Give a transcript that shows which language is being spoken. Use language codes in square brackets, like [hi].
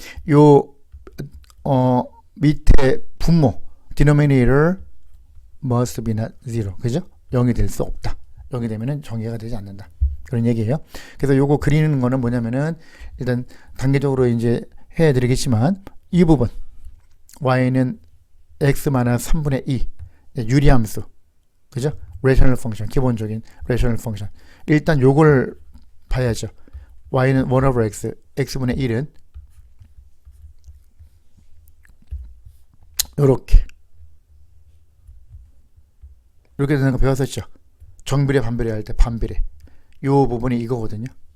[ko] 요 밑에 분모 [en] denominator must be not zero. [ko] 그죠? 0이 될 수 없다. 0이 되면은 정의가 되지 않는다. 그런 얘기예요. 그래서 요거 그리는 거는 뭐냐면은 일단 단계적으로 이제 해 드리겠지만 이 부분 y는 x-3분의 2 유리함수. 그죠? [en] rational function, [ko] 기본적인 [en] rational function. [ko] 일단 요걸 봐야죠. y는 1 over x, x분의 1은 요렇게 되는 거 배웠었죠. 정비례 반비례 할 때 반비례. 요 부분이 이거거든요.